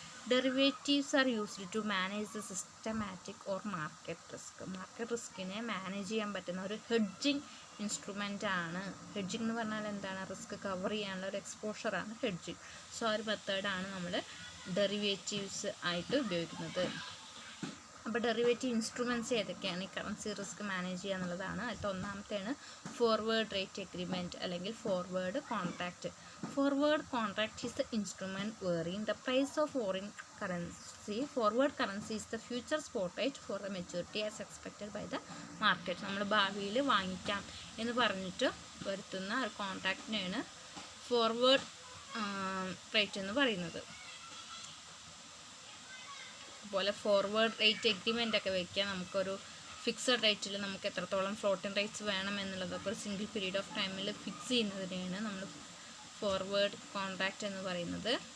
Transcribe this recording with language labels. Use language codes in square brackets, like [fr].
[en] Derivatives are used to manage the systematic or market risk. [ml] Market റിസ്കിനെ manage ചെയ്യാൻ പറ്റുന്ന ഒരു hedging instrument ആണ്. Hedging എന്ന് പറഞ്ഞാൽ എന്താണ്? റിസ്ക് കവർ ചെയ്യാനുള്ള ഒരു എക്സ്പോഷറാണ് ഹെഡ്ജിങ്. സോ ആ ഒരു മെത്തേഡാണ് നമ്മൾ ഡെറിവേറ്റീവ്സ് ആയിട്ട് ഉപയോഗിക്കുന്നത്. അപ്പോൾ ഡെറിവേറ്റീവ് ഇൻസ്ട്രുമെൻറ്റ്സ് ഏതൊക്കെയാണ് ഈ കറൻസി റിസ്ക് മാനേജ് ചെയ്യുക എന്നുള്ളതാണ്. അതിൽ ഒന്നാമത്തെയാണ് ഫോർവേഡ് റേറ്റ് എഗ്രിമെൻറ്റ് അല്ലെങ്കിൽ forward contract. [en] Forward contract is the instrument wherein the price of foreign currency, forward currency is the future spot rate for the maturity as expected by the market. [ml] നമ്മൾ ഭാവിയിൽ വാങ്ങിക്കാം എന്ന് പറഞ്ഞിട്ട് വരുത്തുന്ന ഒരു കോൺട്രാക്റ്റിനെയാണ് forward rate എന്ന് പറയുന്നത്. അതുപോലെ ഫോർവേഡ് റേറ്റ് എഗ്രിമെൻ്റ് ഒക്കെ വയ്ക്കുക. നമുക്കൊരു ഫിക്സഡ് റേറ്റിൽ നമുക്ക് എത്രത്തോളം ഫ്ലോട്ടിംഗ് റേറ്റ്സ് വേണം എന്നുള്ളതൊക്കെ ഒരു സിംഗിൾ പീരീഡ് ഓഫ് ടൈമിൽ ഫിക്സ് ചെയ്യുന്നതിനെയാണ് നമ്മൾ ഫോർവേഡ് കോൺട്രാക്റ്റ് എന്ന് പറയുന്നത്.